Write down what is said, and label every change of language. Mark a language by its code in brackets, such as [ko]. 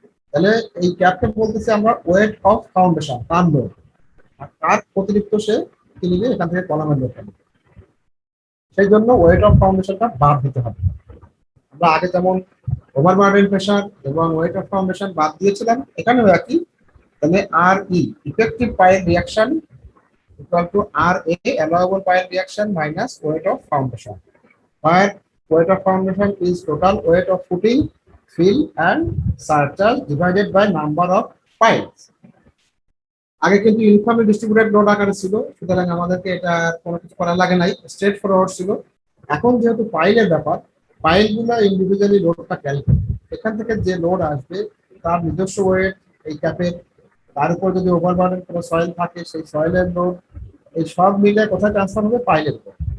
[bn] তাহলে এই ক্যাপকে বলতেছি আমরা ওয়েট অফ ফাউন্ডেশন, তার লোড, আর তার অতিরিক্ত সে কি নিবে এখান থেকে কলামের লোডটা নিবে। সেই জন্য ওয়েট অফ ফাউন্ডেশনটা বাদ দিতে হবে। আমরা আগে যেমন ওভারবার্ডেন প্রেসার এবং ওয়েট অফ ফাউন্ডেশন বাদ দিয়েছিলাম, এখানেও একই। [en] তাহলে আর ই effective pile reaction equal to RA allowable pile reaction minus weight of foundation, where weight of foundation is total weight of footing, fill and surcharge divided by number of piles. [bn] আগে কিন্তু uniformly distributed load আকারে ছিল, সুতরাং আমাদেরকে এটা কোনো কিছু করা লাগে নাই, স্ট্রেট ফরওয়ার্ড ছিল। এখন যেহেতু পাইলের ব্যাপার, পাইলগুলো ইন্ডিভিজুয়ালি লোডটা ক্যারি করবে, এখান থেকে যে লোড আসবে তার নিজস্ব ওয়েট এই ক্যাপের, তার উপর যদি ওভারবার্ডেন কোনো সয়েল থাকে সেই সয়েলের লোড, এই সব মিলে কোথায় ট্রান্সফার হবে? পাইলের উপর।